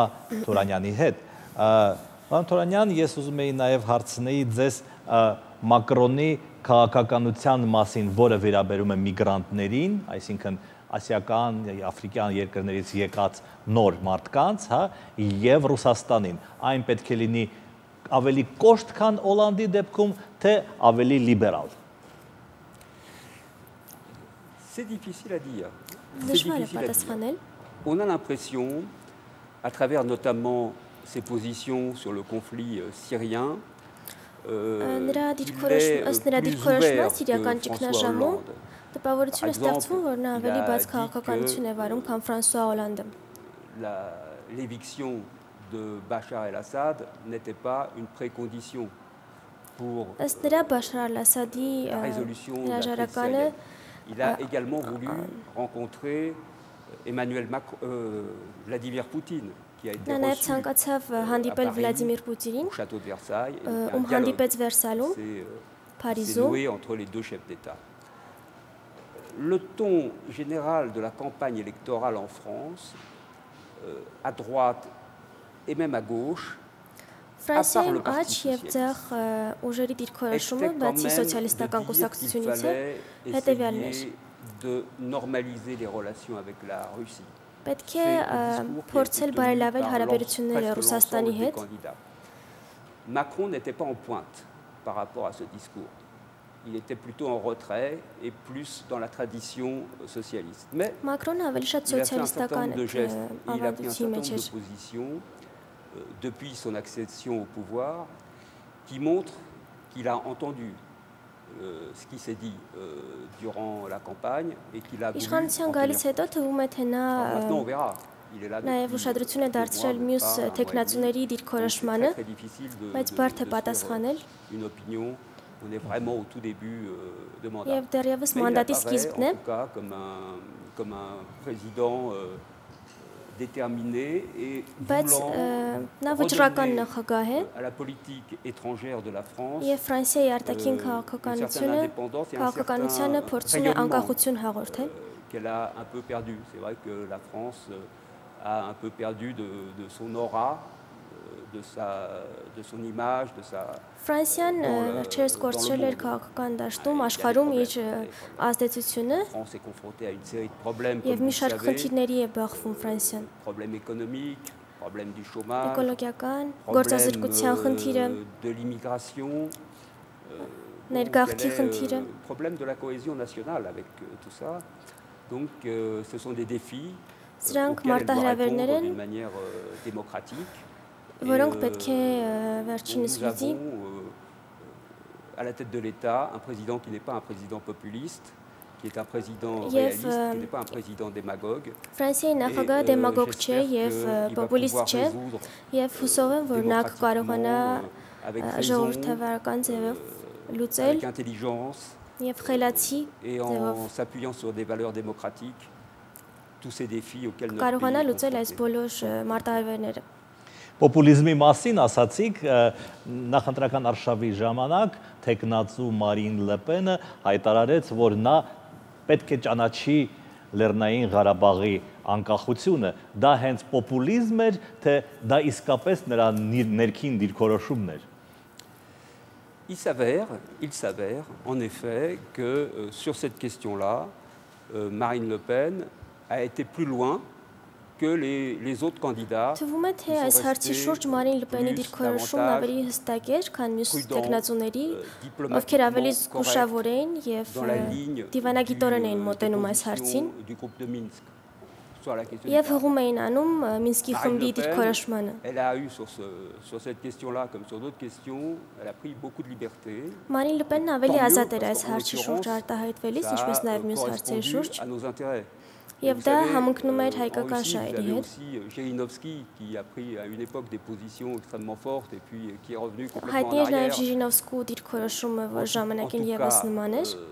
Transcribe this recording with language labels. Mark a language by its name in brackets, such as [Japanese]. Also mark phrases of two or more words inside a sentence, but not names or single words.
[Armenian] Թորանյանի հետ։ Պարոն Թորանյան, ես ուզում եի նաեւ հարցնեի ձեզ Մակրոնի քաղաքականության մասին, որը վերաբերում է միգրանտներին, այսինքն ասիական, աֆրիկյան երկրներից եկած նոր մարդկանց, հա, եւ Ռուսաստանին։ Այն պետք է լինի ավելի կոշտ, քան Հոլանդի դեպքում, թե ավելի լիբերալ։ [French] C'est difficile à dire. [Armenian] Դժվար է պատասխանել։ [French] On a l'impression, à travers notamment ses positions sur le conflit syrien, [Armenian] Նրա դիրքորոշումը սիրիական ճգնաժամում տպավորություն է ստեղծվում, որ նա ավելի բաց քաղաքականություն է վարում, քան Ֆրանսուଆ Հոլանդը։ [French] L'éviction de Bachar el-Assad n'était pas une précondition pour [Armenian] Ըստ նրա Բաշար al-Ասադի [French] la résolution de la crise [Armenian] հրաժարականը [French] syrienne. Il a également voulu rencontrer Vladimir Poutine, qui a été [Armenian] նա նաև [French] reçu [Armenian] ցանկացավ հանդիպել Վլադիմիր Պուտինին, [French] au château de Versailles. [Armenian] ում հանդիպեց Վերսալում, [French] C'est [Armenian] Փարիզում։ [French] noué entre les deux chefs d'État. Le ton général de la campagne électorale en France, à droite et même à gauche, [Armenian] Ֆրանսիայում աճ եւ ձախ ուժերի դիրքորոշումը, բացի սոցիալիստական կուսակցությունից է, հետեւյալն էր։ [French] de normaliser les relations avec la Russie. [Armenian] Պետք է փորձել բարելավել հարաբերությունները Ռուսաստանի հետ։ [French] Macron n'était pas en pointe par rapport à ce discours. Il était plutôt en retrait et plus dans la tradition socialiste. Mais [Armenian] Մակրոնը ավելի շատ [French] il a fait un certain [Armenian] սոցիալիստական [French] nombre de gestes et il a pris un [Armenian] ավանդույթի [French] certain [Armenian] մեջ [French] nombre [Armenian] էր։ [French] de positions depuis son accession au pouvoir qui montrent qu'il a entendu ce qui s'est dit durant la campagne et qu'il a voulu [Armenian] Իշխանության գալիս հետո թվում է թե նա [French] maintenant on verra. Il est là [Armenian] նաև ուշադրություն է դարձրել մյուս տեխնացուների դիրքորոշմանը, բայց բարդ է պատասխանել [French] une opinion. On est vraiment au tout début de mandat. [Armenian] եւ դեռևս մանդատի սկիզբն է, [French] En tout cas, comme un président déterminé et [Armenian] բայց նա վճռական նախագահ է [French] à la politique étrangère de la France. [Armenian] եւ Ֆրանսիայի արտաքին քաղաքականությանը փորձում է անկախություն հաղորդել։ [French] Qu'elle a un peu perdu. C'est vrai que la France a un peu perdu de son aura, de son image, de sa... [Armenian] Ֆրանսիան վերջերս կորցրել էր քաղաքական դաշտում աշխարհում իր ազդեցությունը [French] France est confrontée à une série de problèmes, [Armenian] եւ [French] comme [Armenian] մի [French] vous [Armenian] շարք [French] savez, [Armenian] խնդիրների է բախվում Ֆրանսիան։ [French] problèmes économiques, problèmes du chômage, [Armenian] Էկոլոգիական, գործազրկության խնդիրը, [French] de l'immigration, [Armenian] ներգաղթի խնդիրը, [French] problème de la cohésion nationale avec tout ça. Donc ce sont des défis [Armenian] Սրանք [French] auxquels elle doit [Armenian] մարտահրավերներ [French] répondre [Armenian] են, [French] d'une manière démocratique. [Armenian] որոնք պետք է վերջինս [French] Nous [Armenian] լուծի։ [French] avons à la tête de l'État un président qui n'est pas un président populiste, qui est un président réaliste, qui n'est pas un président démagogue. [Armenian] Ֆրանսիայի նախագահը դեմագոգ չէ եւ պոպուլիստ չէ եւ հուսով եմ, որ նա կկարողանա ժողովրդավարական ձևով [French] avec intelligence et en s'appuyant sur des valeurs démocratiques, tous ces défis auxquels notre pays est confronté. [Armenian] Պոպուլիզմի մասին ասացիք նախընտրական արշավի ժամանակ թեկնածու Մարին Լեպենը հայտարարեց, որ նա պետք է ճանաչի Լեռնային Ղարաբաղի անկախությունը, դա հենց պոպուլիզմ էր, թե դա իսկապես նրա ներքին դիրքորոշումն էր։ [French] Il s'avère en effet que sur cette question-là, Marine Le Pen a été plus loin que les autres candidats [Armenian] Թվում է, թե այս հարցի շուրջ Մարին Լպենի դիրքորոշումն ավելի հստակ էր, քան մյուս տեխնացուների, ովքեր ավելի զգուշավոր էին եւ դիվանագիտորեն էին մոտենում այս հարցին եւ հղում էին անում Մինսկի խմբի դիրքորոշմանը։ Մարին Լպենն ավելի ազատ էր այս հարցի շուրջ արտահայտվելիս, ինչպես նաեւ մյուս հարցերի շուրջ։ Եվ դա համընկնում էր հայկական շահերի հետ։ Հայտնի էր նաև Ժիրինովսկու դիրքորոշումը, որ ժամանակին ևս նման էր։